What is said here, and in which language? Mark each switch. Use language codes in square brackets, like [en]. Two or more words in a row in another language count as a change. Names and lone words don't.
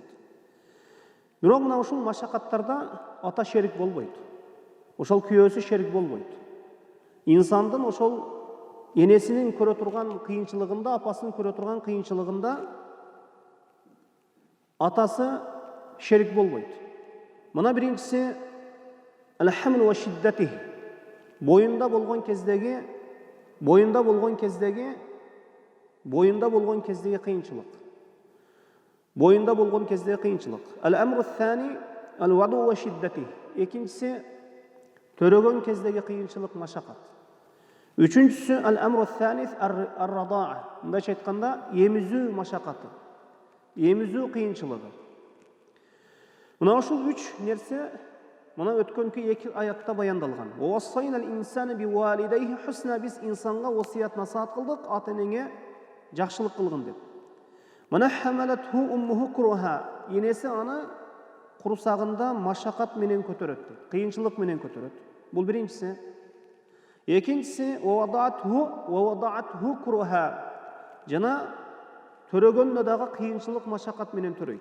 [ky] Бирок мына ушул машакаттарда ата шерик болбойт. Ошол күйөөсү шерик болбойт. Инсандын ошол энесинин көрө турган кыйынчылыгында, апасынын көрө турган кыйынчылыгында атасы шерик болбойт. Мына биринчиси [ar] الحمل وشدته. [ky] Боюнда болгон кездеги кыйынчылык. Боюнда болгон кездеги кыйынчылык. [ar] الأمر الثاني الوضع وشدته. [ky] Экинчиси төрөгөн кездеги кыйынчылык, машакат. Үчүнчүсү [ar] الأمر الثالث الرضاع. [ky] Мындайча айтканда эмизүү машакаты, эмизүү кыйынчылыгы. Мына ушул 3 нерсе Мына өткөнкү 2 аятта баяндалган. [ar] ووصينا الإنسان بوالديه حسنا, [ky] biz insanга wasiyat насаат кылдык, ата-энеңе жакшылык кылгын деп. Мына [ar] حملته أمه كرها, [ky] енеси аны курсагында машакат менен көтөрөт, кыйынчылык менен көтөрөт. Бул биринчиси. Экинчиси [ar] ووضعته كرها, [ky] жана төрөгөндө дагы кыйынчылык машакат менен төрөйт.